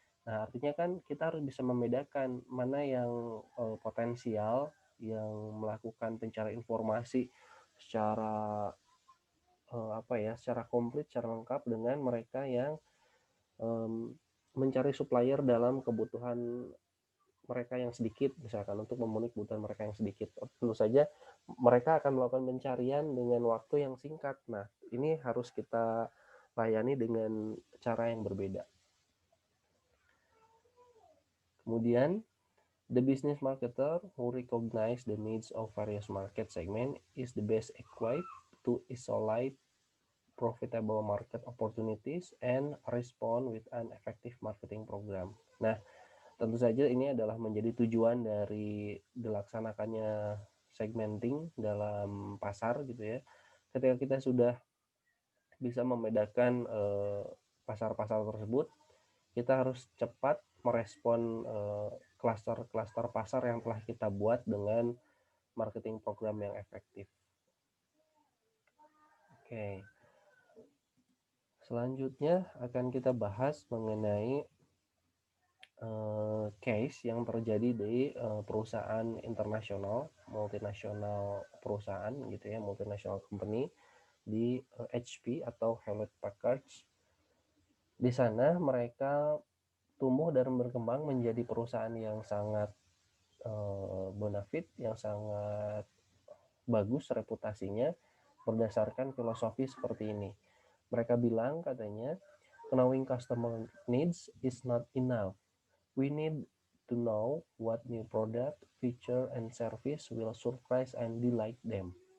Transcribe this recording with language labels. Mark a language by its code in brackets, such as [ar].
[id] Nah, artinya kan kita harus bisa membedakan mana yang potensial, yang melakukan pencarian informasi secara secara komplit, secara lengkap, dengan mereka yang mencari supplier dalam kebutuhan mereka yang sedikit, misalkan untuk memenuhi kebutuhan mereka yang sedikit. Tentu saja mereka akan melakukan pencarian dengan waktu yang singkat. Nah, ini harus kita layani dengan cara yang berbeda. [en] Kemudian, the business marketer who recognize the needs of various market segment is the best equipped to isolate profitable market opportunities and respond with an effective marketing program. [id] Nah, tentu saja ini adalah menjadi tujuan dari dilaksanakannya segmenting dalam pasar gitu ya. Ketika kita sudah bisa membedakan pasar-pasar tersebut, kita harus cepat merespon klaster-klaster pasar yang telah kita buat dengan marketing program yang efektif. Oke. Selanjutnya akan kita bahas mengenai case yang terjadi di perusahaan internasional, multinasional perusahaan gitu ya, multinational company di HP atau Hewlett Packard. Di sana mereka tumbuh dan berkembang menjadi perusahaan yang sangat bonafit, yang sangat bagus reputasinya berdasarkan filosofi seperti ini. Mereka bilang katanya, [en] knowing customer needs is not enough. We need to know what new product, feature, and service will surprise and delight them.